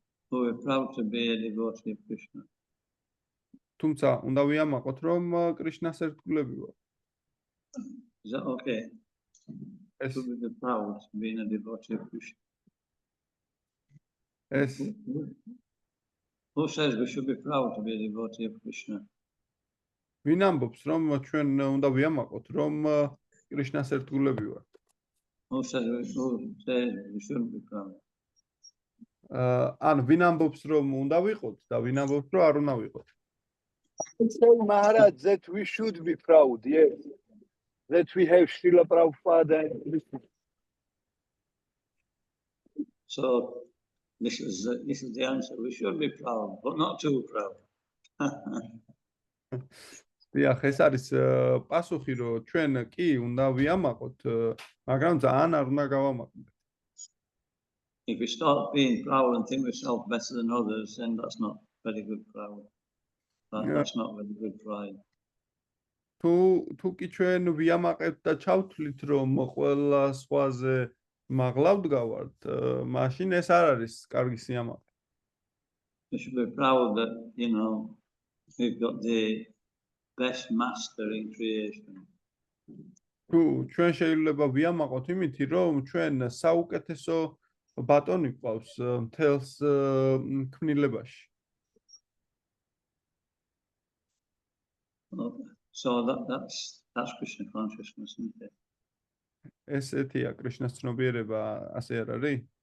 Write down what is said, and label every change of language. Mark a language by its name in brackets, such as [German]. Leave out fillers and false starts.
[English] We're proud to be a devotee of Krishna. [Georgian] თუმცა უნდა ვიამაყოთ, რომ კრიშნას ერთგულები ვართ. [English] Is that okay? [Georgian] ეს [English] To be proud being a devotee of Krishna. [Georgian] ეს [English] Who says we should be proud to be a devotee of Krishna? [Georgian] ვინ ამბობს, რომ ჩვენ უნდა ვიამაყოთ, რომ კრიშნას ერთგულები ვართ? [English] Who says we shouldn't be proud? [Georgian] ან ვინ ამბობს, რომ უნდა ვიყოთ და ვინ ამბობს, რომ არ უნდა ვიყოთ? [English] Say Maharaj that we should be proud, yes. That we have Srila Prabhupada and Krishna. So this is the answer. We should be proud, but not too proud. [Georgian] დიახ, ეს არის პასუხი, რომ ჩვენ კი უნდა ვიამაყოთ, მაგრამ ძალიან არ უნდა გავამაყოთ. [English] If we start being proud and think ourselves better than others, then that's not very good proud. That's not very good pride. [Georgian] თუ კი ჩვენ ვიამაყებთ და ჩავთვლით, რომ ყველა სხვაზე მაღლა ვდგავართ, მაშინ ეს არ არის კარგი სიამაყე. [English] We should be proud that, we've got the best master in creation. [Georgian] თუ ჩვენ შეიძლება ვიამაყოთ იმითი, რომ ჩვენ საუკეთესო ბატონი გვყავს მთელს ქმნილებაში. [English] So that's Krishna consciousness, isn't it? [Georgian] ესეთია კრიშნას ცნობიერება, ასე არ არის?